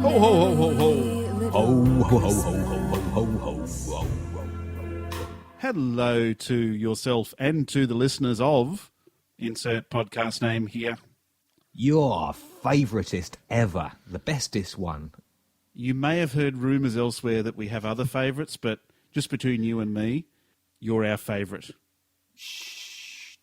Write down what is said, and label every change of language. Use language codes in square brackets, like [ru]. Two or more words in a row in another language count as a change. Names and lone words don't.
[en] Ho, ho, ho, ho, ho. merry Ho, little ho, ho, ho, ho, ho, ho, ho. Hello to yourself and to the listeners of insert podcast name here. Your favouriteest ever, the bestest one. You may have heard rumours elsewhere that we have other favourites, but just between you and me, you're our favourite.